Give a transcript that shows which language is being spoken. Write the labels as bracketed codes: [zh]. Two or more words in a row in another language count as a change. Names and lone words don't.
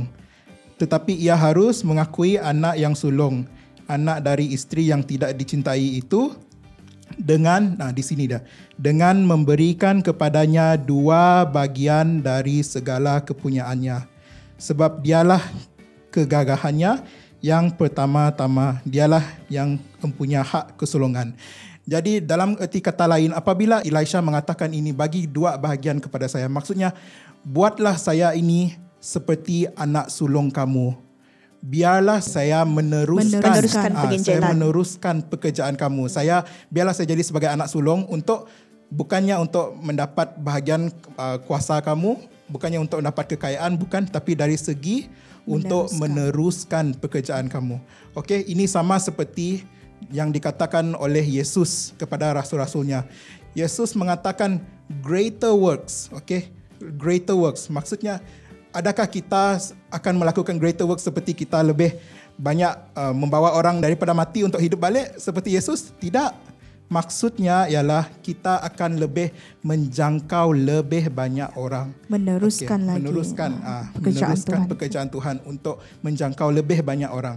[id] Tetapi ia harus mengakui anak yang sulung, anak dari isteri yang tidak dicintai itu, dengan dengan memberikan kepadanya 2 bagian dari segala kepunyaannya, sebab dialah kegagahannya yang pertama-tama, dialah yang mempunyai hak kesulungan. [ms] Jadi dalam erti kata lain, apabila Elisha mengatakan ini, bagi 2 bahagian kepada saya, maksudnya buatlah saya ini seperti anak sulung kamu. Biarlah saya meneruskan pekerjaan kamu. Biarlah saya jadi sebagai anak sulung bukannya untuk mendapat bahagian kuasa kamu, bukannya untuk mendapat kekayaan, bukan, tapi dari segi untuk meneruskan pekerjaan kamu. Okey, ini sama seperti yang dikatakan oleh Yesus kepada rasul-rasulnya. Yesus mengatakan [en] greater works, [ms] okey? [en] Greater works. [ms] Maksudnya, adakah kita akan melakukan [en] greater works [ms] seperti kita lebih banyak membawa orang daripada mati untuk hidup balik seperti Yesus? Tidak. Maksudnya ialah kita akan lebih menjangkau lebih banyak orang. Meneruskan pekerjaan Tuhan untuk menjangkau lebih banyak orang.